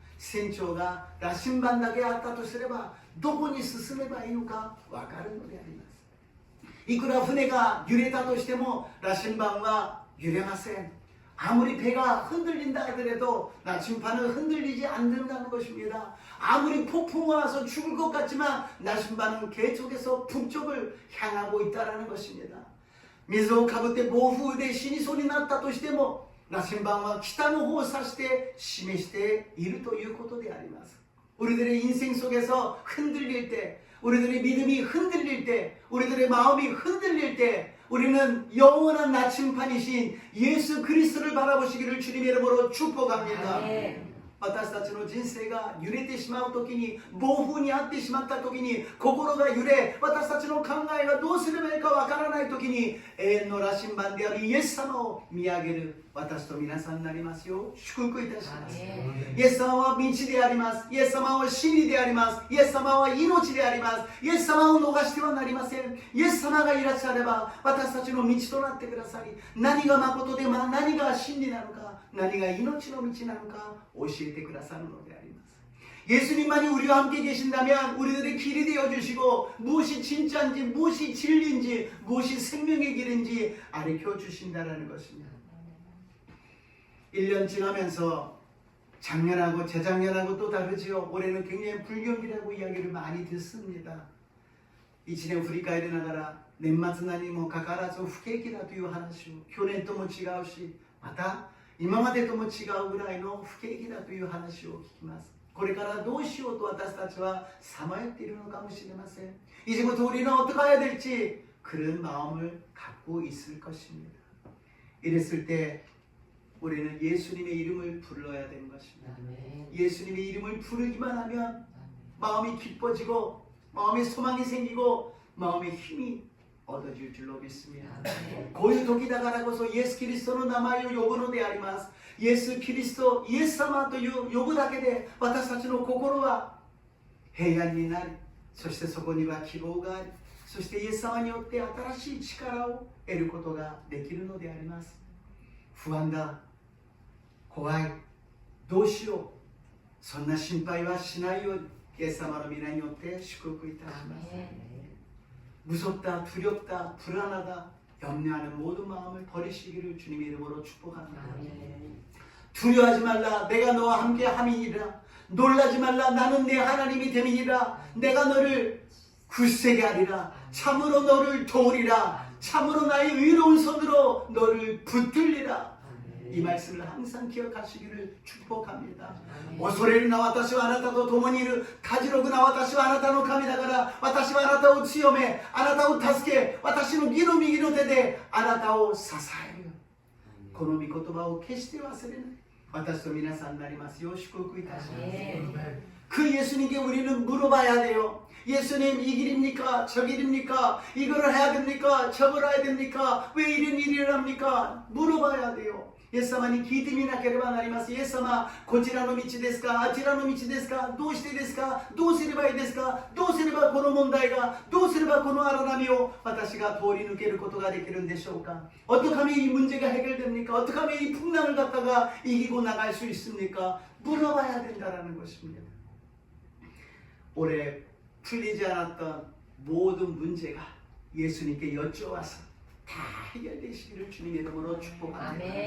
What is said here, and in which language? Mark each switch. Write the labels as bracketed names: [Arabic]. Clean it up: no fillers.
[Japanese] 船長が羅針盤だけあったとすればどこに進めばいいのかわかるのであります。いくら船が揺れたとしても羅針盤は揺れません。 [Korean] 아무리 배가 흔들린다 하더라도 나침반은 흔들리지 않는다는 것입니다. 아무리 폭풍이 와서 죽을 것 같지만 나침반은 계속해서 북쪽을 향하고 있다는 것입니다. [Japanese] 水をかぶって暴風で死にそうになったとしても羅針盤は北の方を指して示しているということであります。 [Korean] 우리들의 인생 속에서 흔들릴 때, 우리들의 믿음이 흔들릴 때, 우리들의 마음이 흔들릴 때 우리는 영원한 나침판이신 예수 그리스도를 바라보시기를 주님의 이름으로 축복합니다. [Japanese] 私たちの人生が揺れてしまうときに、暴風に遭ってしまったときに、心が揺れ、私たちの考えがどうすればいいかわからないときに、永遠の羅針盤であるイエス様を見上げる私と皆さんになりますよう祝福いたします。イエス様は道であります。イエス様は真理であります。イエス様は命であります。イエス様を逃してはなりません。イエス様がいらっしゃれば私たちの道となってくださり、何が誠で何が真理なのか、何が命の道なのか教えてくださるのであります。 [Korean] 예수님만이 우리와 함께 계신다면 우리들의 길이 되어주시고 무엇이 진짜인지 무엇이 진리인지 무엇이 생명의 길인지 가르쳐 주신다는 것입니다. 1년 지나면서 작년하고 재작년하고 또 다르지요. 올해는 굉장히 불경기라고 이야기를 많이 듣습니다. [Japanese] 1年振り返りながら年末にもかかわらず不景気だという話を去年とも違うし、また今までとも違うぐらいの不景気だという話を聞きます。これからどうしようと私たちはさまよっているのかもしれません。 [Korean] 이제부터 우리는 어떻게 해야 될지 그런 마음을 갖고 있을 것입니다. 이랬을 때 우리는 예수님의 이름을 불러야 되는 것입니다. 예수님의 이름을 부르기만 하면 마음이 기뻐지고 마음에 소망이 생기고 마음에 힘이 얻어질 줄로 믿습니다. [Japanese] こういう時だからこそイエス・キリストの名前を呼ぶのであります。イエス・キリスト、イエス様という呼ぶだけで私たちの心は平安になり、そしてそこには希望があり、そしてイエス様によって新しい力を得ることができるのであります。不安だ、怖い、どうしよう、そんな心配はしないようにイエス様の皆によって祝福いたします。 [Korean] 무섭다, 두렵다, 불안하다, 염려하는 모든 마음을 버리시기를 주님의 이름으로 축복합니다. 두려워하지 말라, 내가 너와 함께 함이니라. 놀라지 말라, 나는 내 하나님이 됨이니라. 내가 너를 굳세게 하리라. 참으로 너를 도우리라. 참으로 나의 의로운 손으로 너를 붙들리라. 이 말씀을 항상 기억하시기를 축복합니다. [Japanese] 恐れるな私はあなたと共にいる。たじろぐな私はあなたの神だから。私はあなたを強め、あなたを助け、私の義の右の手であなたを支える。この御言葉を決して忘れない。私と皆さんになりますよう祝福いたします。 [Korean] 그 예수님께 우리는 물어봐야 돼요. 예수님, 이 길입니까? 저 길입니까? 이거를 해야 됩니까? 저걸 해야 됩니까? 왜 이런 일을 합니까? 물어봐야 돼요. [Japanese] イエス様に聞いてみなければなります。イエス様、こちらの道ですか？あちらの道ですか？どうしてですか？どうすればいいですか？どうすればこの問題が、どうすればこの荒波を私が通り抜けることができるんでしょうか？ [Korean] 어떻게 하면 이 문제가 해결됩니까? 있습니까? 어떻게 하면 이 풍랑을 갖다가 이기고 나갈 수 있습니까? 물어봐야 된다는 것입니다. 올해 풀리지 않았던 모든 문제가 예수님께 여쭤와서 다 해결되시기를 주님의 이름으로 축복합니다.